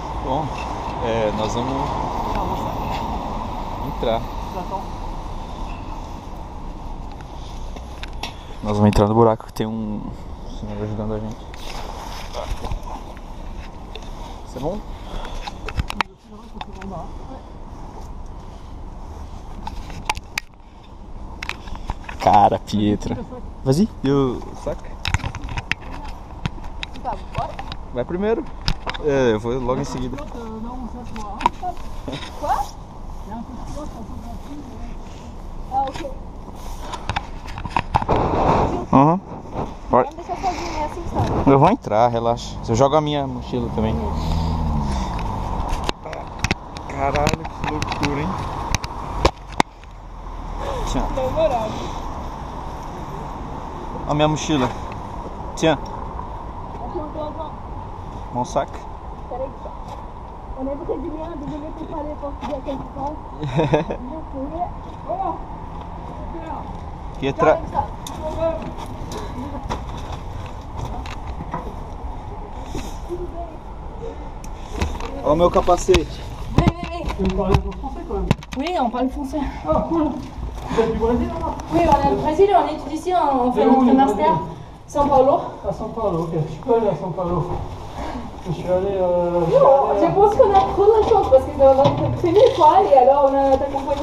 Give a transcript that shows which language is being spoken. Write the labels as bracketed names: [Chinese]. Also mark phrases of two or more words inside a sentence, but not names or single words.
[Portuguese] Bom, nós vamos entrar. Nós vamos entrar no buraco que tem um senhor ajudando a gente. [French] C'est bon? Cara, Pietro. Vas-y, eu sac. [Portuguese] Vai primeiro. Eu vou logo em seguida. [French] Quoi? Ah, ok. [Portuguese] Uhum. Bora. Vamos deixar sozinho, é assim, sabe? Eu vou entrar, relaxa. Eu jogo a minha mochila também. Caralho, que loucura, hein? Tiens. A minha mochila. [French] Tiens. Mon sac. Peraí, on est près du mien, désolé pour parler portugais à quelque part. [Portuguese] Pietra. Olha o meu capacete. Vem. [French] Tu parles français quand même. Oui, on parle français. Ah cool. Vous êtes du Brésil là? Oui, on est au Brésil, on étudie ici, on fait Et où, notre le master. Brésil? São Paulo. À São Paulo, ok. Je suis pas allé à São Paulo. Je suis allé. Je pense qu'on a trop de la chance parce que c'est notre première fois et alors on a t'accompagné.